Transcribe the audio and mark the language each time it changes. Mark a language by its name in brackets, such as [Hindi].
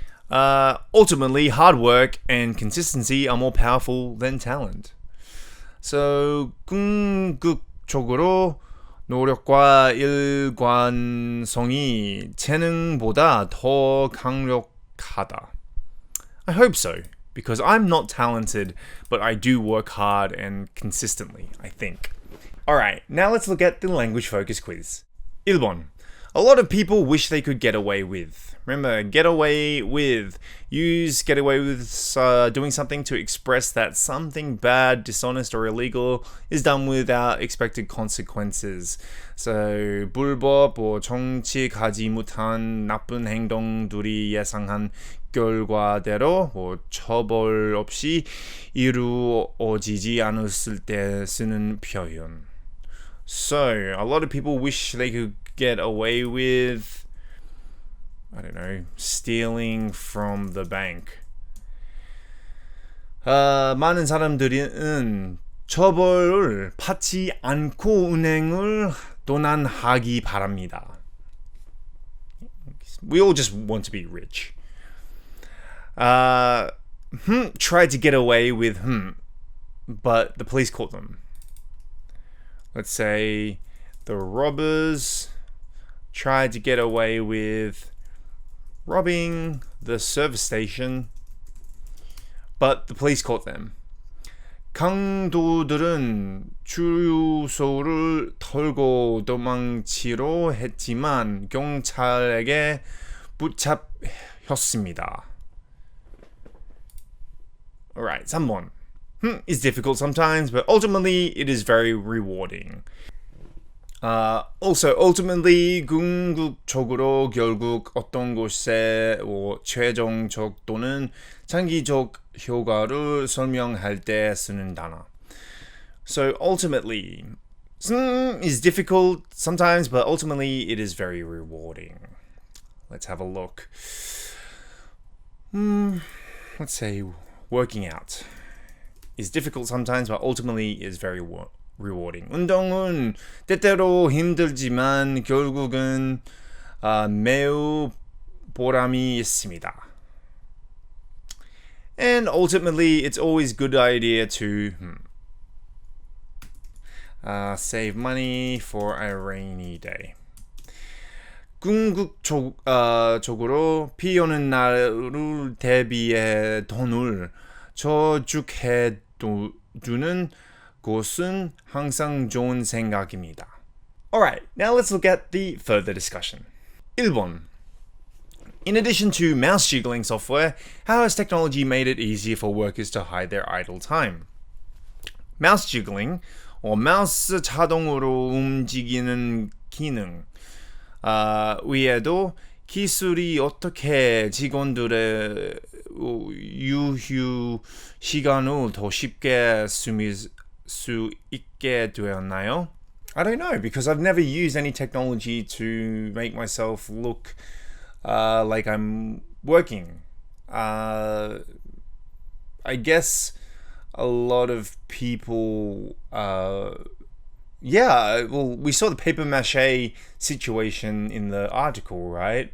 [English] Ultimately, hard work and consistency are more powerful than talent. [Korean] So, 궁극적으로 노력과 일관성이 재능보다 더 강력하다. [English] I hope so, because I'm not talented, but I do work hard and consistently, I think. Alright, now let's look at the language focus quiz. [Korean] 1번. [English] A lot of people wish they could get away with. Remember, get away with. Use get away with doing something to express that something bad, dishonest, or illegal is done without expected consequences. [Korean] So, 불법 or 정직하지 못한 나쁜 행동들이 예상한 결과대로 처벌 없이 이루어지지 않았을 때 쓰는 표현. [English] So, a lot of people wish they could get away with, I don't know, stealing from the bank. [Korean] 많은 사람들은 처벌을 받지 않고 은행을 도난하기 바랍니다. [English] We all just want to be rich. Tried to get away with but the police caught them. Let's say the robbers tried to get away with robbing the service station, but the police caught them. [Korean] 강도들은 주유소를 털고 도망치려 했지만 경찰에게 붙잡혔습니다. [English] Alright, 3번. It's difficult sometimes, but ultimately it is very rewarding. Also, ultimately, [Korean] 궁극적으로 결국 어떤 것에 최종적 또는 장기적 효과를 설명할 때 쓰는 단어. [English] So, ultimately, is difficult sometimes, but ultimately it is very rewarding. Let's have a look. Let's say working out is difficult sometimes, but ultimately is very rewarding. [Korean] 운동은 때때로 힘들지만 결국은 매우 보람이 있습니다. [English] And ultimately, it's always a good idea to save money for a rainy day. [Korean] 궁극적으로 비 오는 날을 대비해 돈을 저축해 두는 것은 항상 좋은 생각입니다. [English] Alright, now let's look at the further discussion. [Korean] 1번. [English] In addition to mouse-jiggling software, how has technology made it easier for workers to hide their idle time? [Korean] mouse-jiggling, 마우스 자동으로 움직이는 기능 위에도 기술이 어떻게 직원들의 유휴 시간을 더 쉽게 수 있게 되었나요? [English] I don't know, because I've never used any technology to make myself look like I'm working. I guess a lot of people we saw the papier-mâché situation in the article, right?